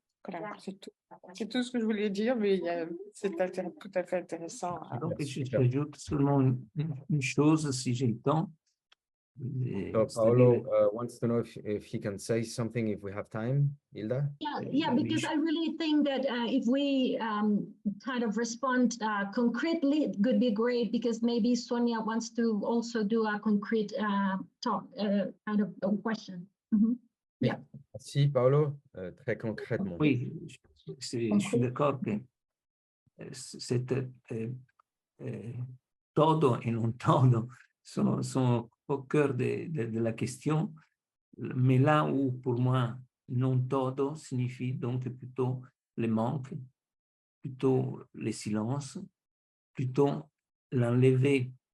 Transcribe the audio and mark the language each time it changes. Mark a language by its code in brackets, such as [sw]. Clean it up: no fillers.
[fr] Voilà, c'est tout ce que je voulais dire, mais c'est tout à fait intéressant. Donc, j'ajoute seulement une chose, si j'ai le temps. [en] So Paolo wants to know if he can say something if we have time, Hilda? Yeah, because I really think that if we kind of respond concretely, it could be great, because maybe Sonia wants to also do a concrete talk, kind of a question. Mm-hmm. [fr] Yeah. Merci, Paolo. Très concrètement. Oui, je suis d'accord que c'est todo et non todo sont au cœur de la question, mais là où pour moi non todo signifie donc plutôt le manque, plutôt le silence, plutôt l'enlever